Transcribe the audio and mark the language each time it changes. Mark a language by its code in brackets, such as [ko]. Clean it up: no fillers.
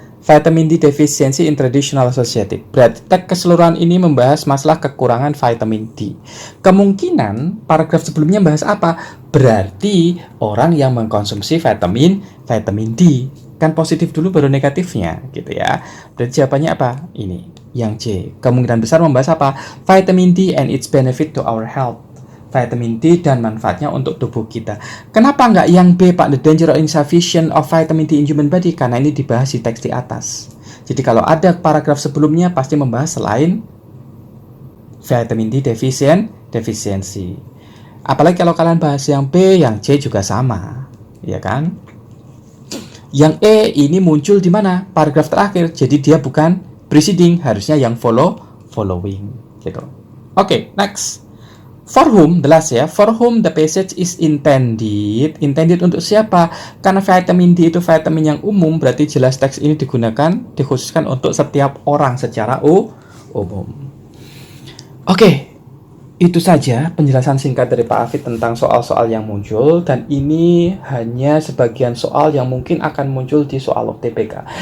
[en] Vitamin D deficiency in traditional society. [id] Berarti teks keseluruhan ini membahas masalah kekurangan vitamin D. Kemungkinan paragraf sebelumnya bahas apa? Berarti orang yang mengkonsumsi vitamin D. Kan positif dulu baru negatifnya gitu ya. Berarti jawabannya apa? Ini yang C. Kemungkinan besar membahas apa? [en] Vitamin D and its benefit to our health. [id] Vitamin D dan manfaatnya untuk tubuh kita. Kenapa nggak yang B, Pak? [en] The danger or insufficient of vitamin D in human body? [id] Karena ini dibahas di teks di atas. Jadi kalau ada paragraf sebelumnya pasti membahas selain vitamin D deficiency. Apalagi kalau kalian bahas yang B, yang C juga sama, ya kan? Yang E ini muncul di mana? Paragraf terakhir. Jadi dia bukan preceding, harusnya yang following gitu. Oke, next. [en] For whom, the last ya, for whom the passage is intended. [id] Intended untuk siapa? Karena vitamin D itu vitamin yang umum, berarti jelas teks ini dikhususkan untuk setiap orang secara umum. Oke, Itu saja penjelasan singkat dari Pak Hafid tentang soal-soal yang muncul, dan ini hanya sebagian soal yang mungkin akan muncul di soal UTBK.